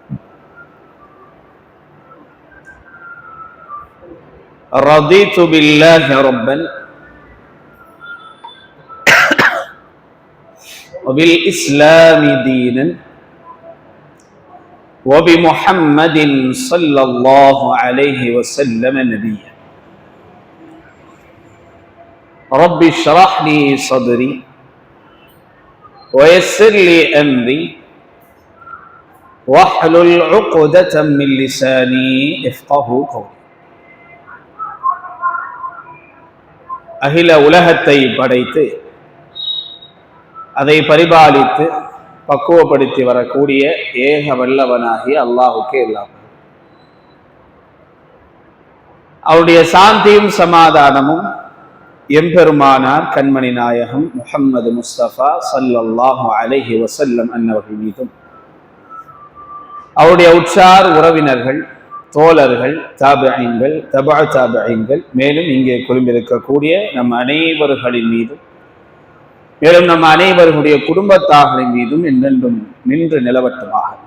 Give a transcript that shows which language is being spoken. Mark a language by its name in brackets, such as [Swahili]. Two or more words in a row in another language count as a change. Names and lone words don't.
[Arabic] رضيت بالله ربا وبالإسلام دينا وبمحمد صلى الله عليه وسلم نبيا رب اشرح لي صدري ويسر لي أمري واحلل عقدة من لساني يفقه قولي [Tamil] அகில உலகத்தை படைத்து அதை பரிபாலித்து பக்குவப்படுத்தி வரக்கூடிய ஏக வல்லவனாகிய அல்லாஹுக்கே எல்லாம் அவருடைய சாந்தியும் சமாதானமும் எம்பெருமானார் கண்மணி நாயகம் முஹம்மது முஸ்தபா [Arabic] صلى الله عليه وسلم [Tamil] அன்னவர்கள் மீதும் அவருடைய உற்றார் உறவினர்கள் தோழர்கள் தாபிஈன்கள் தபா தாபிஈன்கள் மேலும் இங்கே குழுமிருக்கக்கூடிய நம் அனைவர்களின் மீதும் மேலும் நம் அனைவர்களுடைய குடும்பத்தார்களின் மீதும் என்றென்றும் நின்று நிலவட்டுமாக.